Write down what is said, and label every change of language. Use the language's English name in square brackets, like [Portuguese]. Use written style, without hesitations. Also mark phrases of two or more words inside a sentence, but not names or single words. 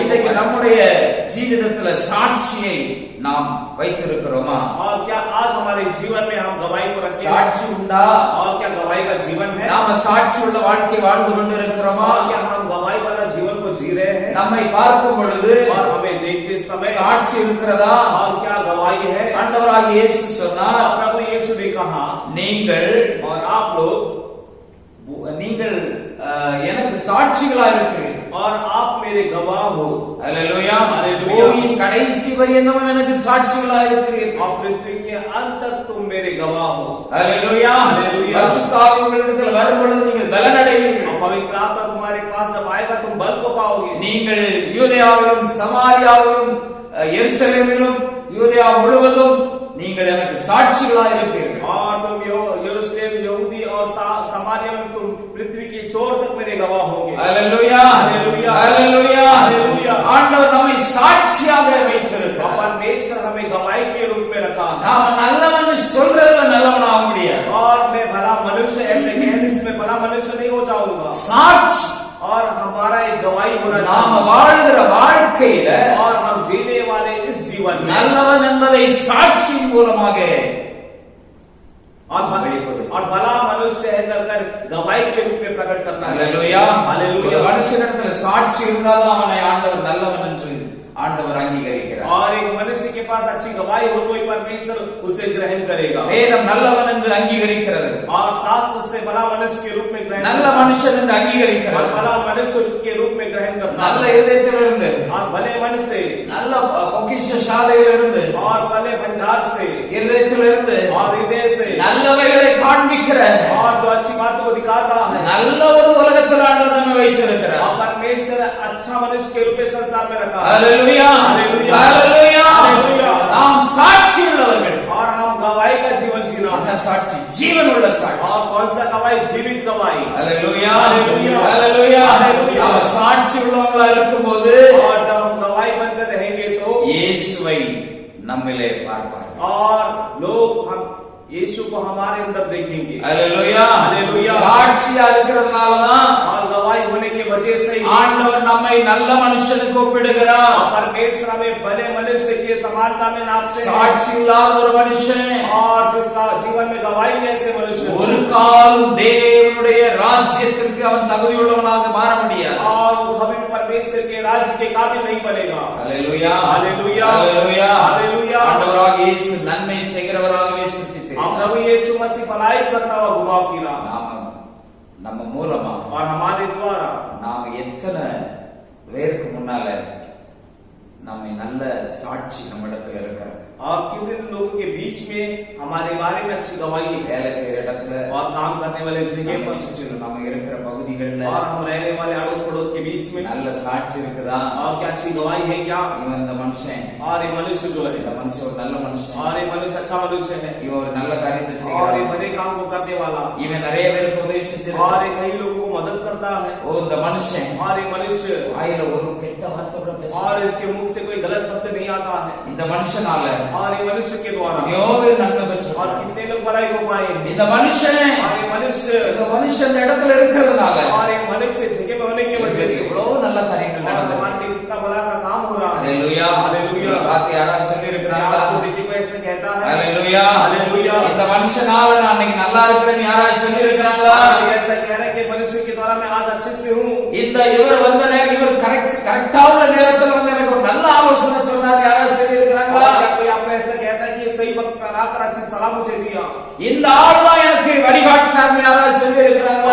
[Tamil] இன்றைக்கு நம்முடைய ஜீவிதத்துல சாட்சியை நாம் வைத்திருக்கிறோமா? [Hindi] और क्या आज हमारे जीवन में हम गवाही को रखें? [Tamil] சாட்சி உண்டா? [Hindi] और क्या गवाही का जीवन है? [Tamil] நாம சாட்சி உள்ள வாழ்க்கை வாழ்ந்து கொண்டிருக்கிறோமா? [Hindi] और क्या हम गवाही वाला जीवन को जी रहे हैं? [Tamil] நம்மை பார்க்கும் பொழுது [Hindi] और हमें देखते समय [Tamil] சாட்சி இருக்கிறதா? [Hindi] और क्या गवाही है? [Tamil] ஆண்டவராகிய இயேசு சொன்னார், [Hindi] और प्रभु यीशु ने कहा [Tamil] நீங்கள் [Hindi] और आप लोग [Tamil] எனக்கு சாட்சிகளா இருக்கிறீர்கள். [Hindi] और आप मेरे गवाह हो। [Tamil] அல்லேலூயா [Hindi] हालेलुया। [Tamil] பூமியின் கடைசி பரியந்தமும் எனக்கு சாட்சிகளா இருக்கிறீர்கள். [Hindi] और पृथ्वी के अंत तक तुम मेरे गवाह हो। [Tamil] அல்லேலூயா [Hindi] हालेलुया। [Tamil] பரிசுத்த ஆவி உங்களிடத்தில் வரும் பொழுது நீங்கள் பலன் அடைவீர்கள். [Hindi] और पवित्र आत्मा तुम्हारे पास जब आएगा तुम बल को पाओगे। [Tamil] நீங்கள் யூதேயாவிலும் சமாரியாவிலும் எருசலேமிலும் யூதேயா முழுவதும் நீங்கள் எனக்கு சாட்சிகளா இருப்பீர்கள். [Hindi] और तुम यरूशलेम यहूदी और समारिया में तुम पृथ्वी की छोर तक मेरे गवाह होंगे। हालेलुया हालेलुया हालेलुया हालेलुया। [Tamil] ஆண்டவர் நம்மை சாட்சியாக வைத்திருக்கிறார். [Hindi] परमेश्वर हमें गवाही के रूप में रखा है। [Tamil] நாம நல்லவன் சொல்றதுல நல்லவன் ஆக முடியாது. [Hindi] और मैं भला मनुष्य ऐसे कहने इसमें भला मनुष्य नहीं हो जाऊंगा। [Tamil] சாட்சி [Hindi] और हमारा एक गवाही होना [Tamil] நாம [Hindi] चाहिए। [Tamil] வாழ்கிற வாழ்க்கையில [Hindi] और हम जीने वाले इस जीवन में [Tamil] நல்லவன் என்பதை சாட்சியின் மூலமாக [Hindi] और भला मनुष्य है कर गवाही के रूप में प्रकट करना चाहिए। [Tamil] அல்லேலூயா [Hindi] हालेलुया। [Tamil] மனுஷனிடத்துல சாட்சி இருந்தாலும் அவனை ஆண்டவர் நல்லவன் என்று ஆண்டவர் அங்கீகரிக்கிறார். [Hindi] और एक मनुष्य के पास अच्छी गवाही हो तो ही परमेश्वर उसे ग्रहण करेगा। [Tamil] வேதம் நல்லவன் என்று அங்கீகரிக்கிறது. [Hindi] और शास्त्र उसे भला मनुष्य के रूप में ग्रहण [Tamil] நல்ல மனுஷன் என்று அங்கீகரிக்கிறது. [Hindi] और भला मनुष्य के रूप में ग्रहण करता [Tamil] நல்ல [Hindi] है। [Tamil] இதயத்திலிருந்து [Hindi] और भले मन से [Tamil] நல்ல பொக்கிஷ சாலையிலிருந்து [Hindi] और भले भंडार से [Tamil] இதயத்திலிருந்து [Hindi] और हृदय से [Tamil] நல்லவைகளை காண்பிக்கிற [Hindi] और जो अच्छी बातों को दिखाता है। [Tamil] நல்ல ஒரு உலகத்தில் ஆண்டவர் நம்மை வைத்திருக்கிறார். [Hindi] और परमेश्वर अच्छा मनुष्य के रूप में संसार में रखा है। हालेलुया हालेलुया हालेलुया हालेलुया। [Tamil] நாம் சாட்சி உள்ளவர்கள். [Hindi] और हम गवाही का जीवन जीना [Tamil] என்ன [Hindi] है। [Tamil] சாட்சி? ஜீவன் உள்ள சாட்சி. [Hindi] और कौन सा गवाही? जीवित गवाही। हालेलुया हालेलुया हालेलुया हालेलुया। [Tamil] நாம் சாட்சி உள்ளவங்களா இருக்கும்போது [Hindi] और जब हम गवाही बनकर रहेंगे तो [Tamil] இயேசுவை நம்மிலே பார்ப்பார்கள். [Hindi] और लोग हम यीशु को हमारे अंदर देखेंगे। हालेलुया हालेलुया। [Tamil] சாட்சியா இருக்கிறதுனால தான் [Hindi] और गवाही होने की वजह से ही [Tamil] ஆண்டவர் நம்மை நல்ல மனுஷனுக்கு ஒப்பிடுகிறார். [Hindi] और परमेश्वर हमें भले मनुष्य की समानता में नापते हैं। [Tamil] சாட்சி இல்லாத ஒரு மனுஷன் [Hindi] और जिसका जीवन में गवाही नहीं ऐसे मनुष्य [Tamil] ஒரு காலம் தேவனுடைய ராஜ்யத்திற்கு அவன் தகுதியுள்ளவனாக மாற முடியாது. [Hindi] और वो कभी भी परमेश्वर के राज्य के काबिल नहीं बनेगा। हालेलुया हालेलुया हालेलुया हालेलुया। [Tamil] ஆண்டவராகிய இயேசு நன்மை செய்கிறவராகவே சுற்றித் [Hindi] हम प्रभु यीशु मसीह भलाई करता हुआ घुमा फिरा [Tamil] நம்ம மூலமா [Hindi] और हमारे द्वारा [Tamil] நாம எத்தனை பேருக்கு முன்னால நம்மை நல்ல சாட்சி நம்மிடத்துல இருக்கிறது. [Hindi] और कितने लोगों के बीच में हमारे बारे में अच्छी गवाही है। [Tamil] வேலை செய்யற இடத்துல [Hindi] और काम करने वाले जगह [Tamil] நம்ம [Hindi] पर [Tamil] சுற்றிலும் நம்ம இருக்கிற பகுதிகள்ல [Hindi] और हम रहने वाले अड़ोस पड़ोस के बीच में [Tamil] நல்ல சாட்சி இருக்குதா? [Hindi] और क्या अच्छी गवाही है क्या? [Tamil] இவன் இந்த மனுஷன், [Hindi] और ये मनुष्य जो [Tamil] இந்த [Hindi] है [Tamil] மனுஷன் ஒரு நல்ல மனுஷன், [Hindi] और ये मनुष्य अच्छा मनुष्य है [Tamil] இவன் ஒரு நல்ல காரியத்தை [Hindi] और ये [Tamil] செய்கிறான், [Hindi] बड़े काम को करने वाला [Tamil] இவன் நிறைய பேருக்கு உதவி [Hindi] और [Tamil] செஞ்சிருக்கான். [Hindi] ये कई लोगों को मदद करता है [Tamil] ஓ இந்த மனுஷன் [Hindi] और ये मनुष्य [Tamil] வாயில ஒரு கெட்ட வார்த்தை கூட பேச, [Hindi] और इसके मुख से कोई गलत शब्द नहीं आता है [Tamil] இந்த மனுஷனால [Hindi] और ये मनुष्य के द्वारा [Tamil] எவ்வளோ பேர் நன்மை [Hindi] और [Tamil] பெற்றார். [Hindi] कितने लोग भलाई को पाए [Tamil] இந்த மனுஷன் [Hindi] और ये मनुष्य [Tamil] இந்த மனுஷன் இந்த இடத்துல இருக்கிறதுனால [Hindi] और ये मनुष्य जगह में होने की वजह से [Tamil] எவ்வளவு நல்ல காரியங்கள் [Hindi] और [Tamil] நடந்தது. [Hindi] हमारे लिए कितना भला का काम हो रहा है। हालेलुया हालेलुया। [Tamil] வார்த்தை யாராவது சொல்லி இருக்கிறாங்களா? [Hindi] आपको देखिए कोई ऐसे कहता है हालेलुया हालेलुया। [Tamil] இந்த மனுஷனால நான் இன்னைக்கு நல்லா இருக்கிறேன்னு யாராவது சொல்லி இருக்கிறாங்களா? [Hindi] और ऐसा कह रहे हैं कि मनुष्य के द्वारा मैं आज अच्छे से हूँ [Tamil] இந்த இவர் வந்த நேரம் இவர் கரெக்டா உள்ள நேரத்துல வந்து எனக்கு ஒரு நல்ல ஆலோசனை சொன்னார் யாராவது சொல்லி [Hindi] और [Tamil] இருக்கிறாங்களா? [Hindi] क्या कोई आपको ऐसा कहता है कि ये सही वक्त पर आकर अच्छी सलाह मुझे दिया [Tamil] இந்த ஆள் தான் எனக்கு வழிகாட்டினார் யாராவது சொல்லி இருக்கிறாங்களா?